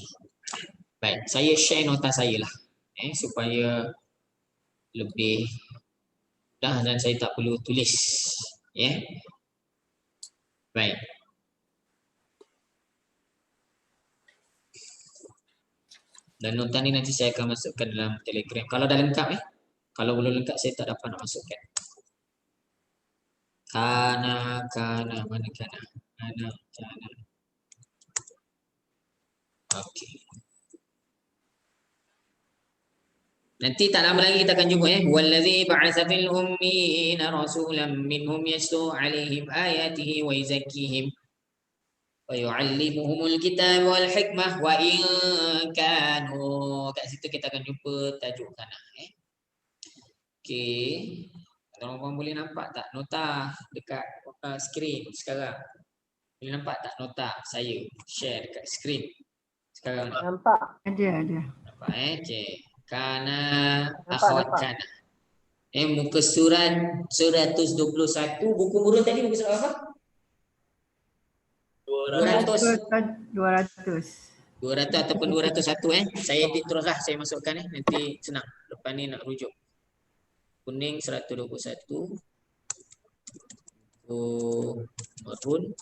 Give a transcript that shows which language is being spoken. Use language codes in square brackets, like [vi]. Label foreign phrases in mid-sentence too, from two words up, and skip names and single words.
[ms] Baik, saya share nota saya lah. Supaya lebih mudah dan saya tak perlu tulis. Baik. Dan nota ni nanti saya akan masukkan dalam Telegram. Kalau dah lengkap Kalau belum lengkap saya tak dapat nak masukkan. Kana, mana kana? Kana. Okey. Nanti tak lama lagi kita akan jumpa [ar] والذي بعث في الأميين رسولا منهم يتلو عليهم آياته ويزكيهم ويعلمهم الكتاب والحكمة وإن كانوا. [ms] Kat situ kita akan jumpa tajuk kana. Okey. Orang boleh nampak tak nota dekat skrin sekarang? Boleh nampak tak nota saya share dekat skrin sekarang? Nampak. Ada. Nampak okey. [ar] كان أخوات كان. [ms] Muka surat 121 buku murun tadi muka surat apa? 200 ataupun 201 Saya edit teruslah saya masukkan nanti senang. Lepas ni nak rujuk. Kuning 121. Murun